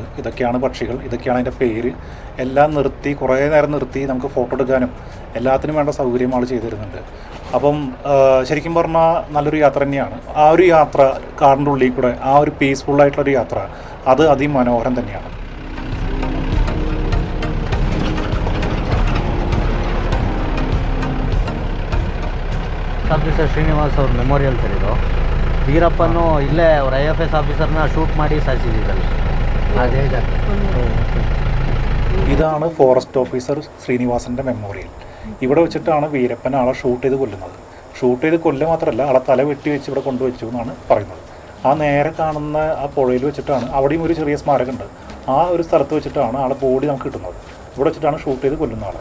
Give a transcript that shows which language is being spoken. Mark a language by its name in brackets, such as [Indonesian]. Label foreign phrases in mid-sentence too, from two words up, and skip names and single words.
[Malayalam] ഇതൊക്കെയാണ് പക്ഷികൾ, ഇതൊക്കെയാണ് അതിൻ്റെ പേര്. എല്ലാം നിർത്തി കുറേ നേരം നിർത്തി നമുക്ക് ഫോട്ടോ എടുക്കാനും എല്ലാത്തിനും വേണ്ട സൗകര്യം ആൾ ചെയ്തു തരുന്നുണ്ട്. അപ്പം ശരിക്കും പറഞ്ഞാൽ നല്ലൊരു യാത്ര തന്നെയാണ്. ആ ഒരു യാത്ര കാടിൻ്റെ ഉള്ളിൽ കൂടെ ആ ഒരു പീസ്ഫുള്ളായിട്ടുള്ളൊരു യാത്ര അത് അതിമനോഹരം തന്നെയാണ്. [Kannada] ಆಫೀಸರ್ ಶ್ರೀನಿವಾಸ್ ಅವ್ರ [English] memorial sir [Kannada] ಇದು. ವೀರಪ್ಪನು ಇಲ್ಲೇ ಅವ್ರ IFS ಆಫೀಸರ್ನ ಶೂಟ್ ಮಾಡಿ ಸಾಯಿಸಿದ್ರಲ್ಲ ಅದೇ ಜಾಗ. [Malayalam] ഇതാണ് [English] forest officer [Malayalam] ശ്രീനിവാസൻ്റെ മെമ്മോറിയൽ. ഇവിടെ വെച്ചിട്ടാണ് വീരപ്പൻ ആളെ ഷൂട്ട് ചെയ്ത് കൊല്ലുന്നത്. ഷൂട്ട് ചെയ്ത് കൊല്ലുക മാത്രമല്ല, ആളെ തല വെട്ടി വെച്ച് ഇവിടെ കൊണ്ടുവച്ചു എന്നാണ് പറയുന്നത്. ആ നേരെ കാണുന്ന ആ പുഴയിൽ വെച്ചിട്ടാണ്, അവിടെയും ഒരു ചെറിയ സ്മാരകമുണ്ട്. ആ ഒരു സ്ഥലത്ത് വെച്ചിട്ടാണ് ആളെ ബോഡി നമുക്ക് കിട്ടുന്നത്. ഇവിടെ വെച്ചിട്ടാണ് ഷൂട്ട് ചെയ്ത് കൊല്ലുന്ന ആളെ.